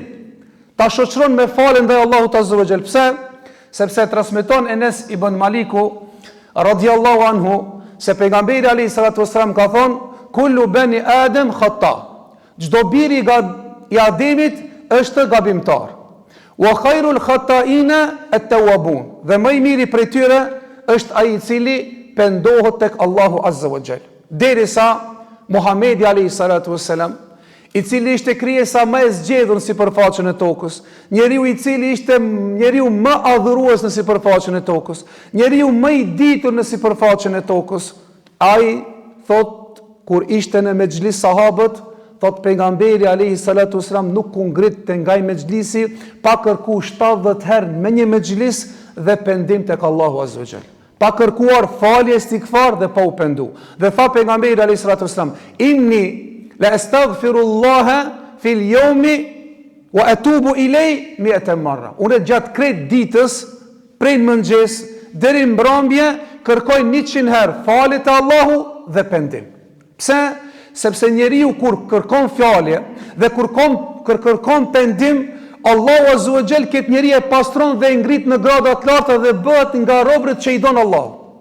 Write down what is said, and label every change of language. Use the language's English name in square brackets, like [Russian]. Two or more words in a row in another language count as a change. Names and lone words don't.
[Albanian] Ta shoqëron me falën ndaj Allahut [Arabic] عز وجل. [Albanian] Pse? Sepse transmeton Enes ibn Maliku [Arabic] رضي الله عنه [Albanian] se pejgamberi [Arabic] عليه الصلاة والسلام [Albanian] ka thonë: [Arabic] كل بني آدم خطاء. [Albanian] Çdo biri I Ademit është gabimtar. [Arabic] وخير الخطائين التوابون. [Albanian] Dhe më I miri prej tyre është ai I cili pendohet tek Allahu [Arabic] عز وجل. [Albanian] Derisa Muhamedi [Arabic] عليه الصلاة والسلام, [Albanian] I cili ishte krijesa më e zgjedhur në sipërfaqen e tokës, njeriu I cili ishte njeriu më adhurues në sipërfaqen e tokës, njeriu më I ditur në sipërfaqen e tokës, ai thot kur ishte në mexhlis sahabët, thot pejgamberi [Arabic] عليه الصلاة والسلام [Albanian] nuk u ngrit te ngaj mexhlisi pa kërku 70 herë me një mexhlis dhe pendim tek Allahu [Arabic] عز وجل. [Albanian] Pa kërkuar falje istighfar dhe pa u pendu. Dhe tha pejgamberi [Arabic] عليه الصلاة والسلام: إني لأستغفر الله في اليوم وأتوب إليه 100 مرة. [Albanian] Unë gjatë krejt ditës, prej mëngjes deri në mbrëmje, kërkoj 100 herë falje te Allahu dhe pendim. Pse? Sepse njeriu kur kërkon falje dhe kur kërkon pendim, Allahu [Arabic] عز وجل [Albanian] këtë njeri e pastron dhe e ngrit në grada të larta dhe bëhet nga robërit që I don Allahu.